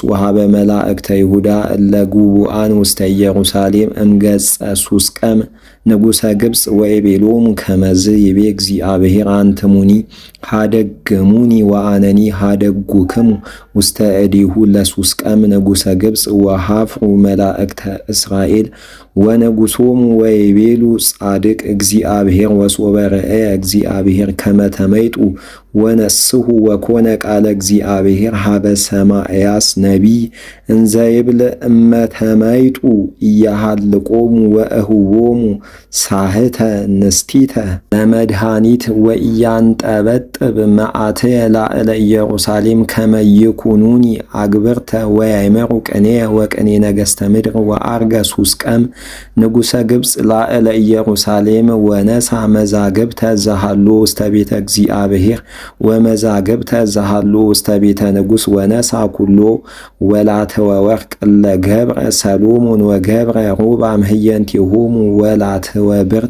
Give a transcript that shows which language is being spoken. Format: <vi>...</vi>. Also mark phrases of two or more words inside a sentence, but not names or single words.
<gez>ወሀበ መላእክተ ይሁዳ እለ ጉቡአን ውስተ ኢየሩሳሌም እምገጸ ሱስቀም ንጉሠ ግብፅ ወይቤሎሙ ከመዝ ይቤ እግዚአብሔር አንትሙኒ ሀደግሙኒ ወአነኒ ሀደጉክሙ ውስተ እዴሁ ለሱስቀም ንጉሠ ግብፅ ወሀፍሩ መላእክተ እስራኤል ወንጉሶሙ ወይቤሉ ጻድቅ እግዚአብሔር ወሶበ ረአየ እግዚአብሔር ከመ ተመይጡ ወነስሑ ወኮነ ቃለ እግዚአብሔር ሀበ ሰማዕያስ ነቢይ እንዘ ይብል እመ ተመይጡ ኢያሃልቆሙ ወእህቦሙ ሳህተ ንስቲተ ለመድኃኒት ወኢያንጠበጥብ መዓትየ ላዕለ ኢየሩሳሌም ከመ ይኩኑኒ አግብርተ ወያእምሩ ቅኔየ ወቅኔ ነገሥተ ምድር ወዐርገ ሱስቀም ንጉሠ ግብፅ ላዕለ ኢየሩሳሌም ወነሣ መዛግብተ ዘሃሎ ውስተ ቤተ እግዚአብሔር ወመዛግብተ ዘሃሎ ውስተ ቤተ ንጉሥ ወነሣ ኩሎ ወላትወ ወርቅ ለገብረ ሰሎሞን ወገብረ ሮብዓም ህየንቲሆሙ ወላትወ ብርት</gez>